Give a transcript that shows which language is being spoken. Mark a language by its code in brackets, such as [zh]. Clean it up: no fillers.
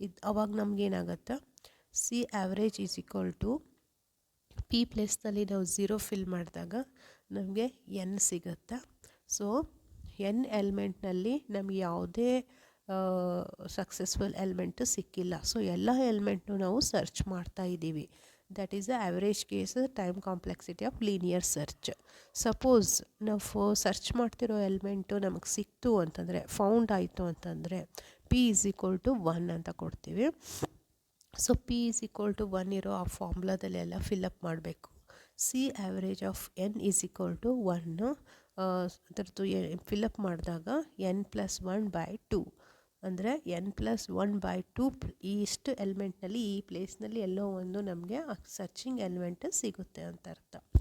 [kn] ಅವಾಗ ನಮಗೇನಾಗುತ್ತೆ, C average is equal to P ಪ್ಲೇಸ್ನಲ್ಲಿ ನಾವು 0 fill ಮಾಡಿದಾಗ ನಮಗೆ ಎನ್ ಸಿಗುತ್ತೆ. ಸೊ ಎನ್ ಎಲಿಮೆಂಟ್ನಲ್ಲಿ ನಮಗೆ ಯಾವುದೇ ಸಕ್ಸಸ್ಫುಲ್ ಎಲಿಮೆಂಟು ಸಿಕ್ಕಿಲ್ಲ. ಸೊ ಎಲ್ಲ ಎಲಿಮೆಂಟ್ನು ನಾವು ಸರ್ಚ್ ಮಾಡ್ತಾ ಇದ್ದೀವಿ. [en] that is the average case time complexity of linear search. [kn] Suppose ನಾವು ಸರ್ಚ್ ಮಾಡ್ತಿರೋ ಎಲಿಮೆಂಟು ನಮಗೆ ಸಿಕ್ತು ಅಂತಂದರೆ, ಫೌಂಡ್ ಆಯಿತು ಅಂತಂದರೆ ಪಿ ಈಸ್ ಈಕ್ವಲ್ ಟು 1 ಅಂತ ಕೊಡ್ತೀವಿ. So P is equal to 1 ಇರೋ ಆ ಫಾರ್ಮುಲಾದಲ್ಲೆಲ್ಲ ಫಿಲ್ಲಪ್ ಮಾಡಬೇಕು. C average of N is equal to 1 ಅದರದ್ದು ಫಿಲ್ಲಪ್ ಮಾಡಿದಾಗ ಎನ್ ಪ್ಲಸ್ 1 ಬೈ 2 ಅಂದರೆ ಎನ್ ಪ್ಲಸ್ 1 ಬೈ 2 ಇಷ್ಟು ಎಲಿಮೆಂಟ್ನಲ್ಲಿ ಈ ಪ್ಲೇಸ್ನಲ್ಲಿ ಎಲ್ಲೋ ಒಂದು ನಮಗೆ ಸರ್ಚಿಂಗ್ ಎಲಿಮೆಂಟ್ ಸಿಗುತ್ತೆ ಅಂತ ಅರ್ಥ.